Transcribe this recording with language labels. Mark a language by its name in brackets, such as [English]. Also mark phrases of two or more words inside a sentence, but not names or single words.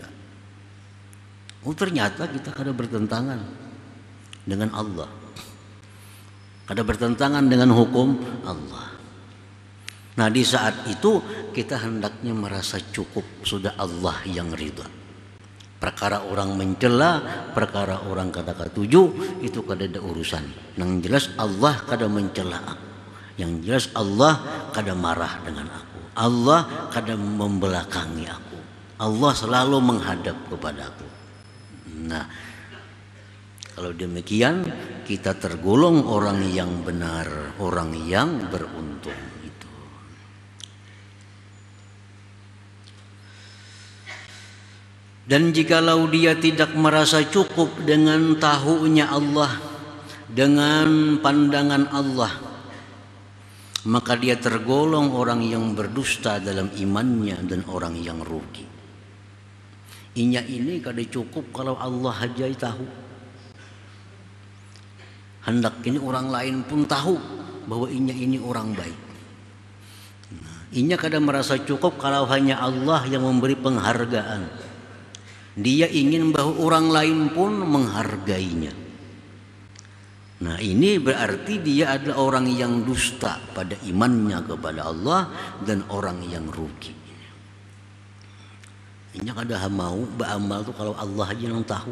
[Indonesian] Oh ternyata kita kada bertentangan dengan Allah, kada bertentangan dengan hukum Allah. Nah di saat itu kita hendaknya merasa cukup, sudah Allah yang ridha. Perkara orang mencela, perkara orang [Banjar] kada katuju, [Indonesian] itu kada ada urusan. Yang jelas Allah kada mencela aku, yang jelas Allah kada marah dengan aku, Allah kada membelakangi aku, Allah selalu menghadap kepada aku. Nah kalau demikian kita tergolong orang yang benar, orang yang beruntung. Dan jikalau dia tidak merasa cukup dengan tahunya Allah, dengan pandangan Allah, maka dia tergolong orang yang berdusta dalam imannya dan orang yang rugi. [Banjar] Inya ini kada cukup kalau Allah aja tahu. [Indonesian] Hendak ini orang lain pun tahu bahwa inya ini orang baik. [Banjar] Inya kada [Indonesian] merasa cukup kalau hanya Allah yang memberi penghargaan. Dia ingin bahwa orang lain pun menghargainya. Nah ini berarti dia adalah orang yang dusta pada imannya kepada Allah dan orang yang rugi. Ini kada mau beramal tuh kalau Allah aja yang tahu.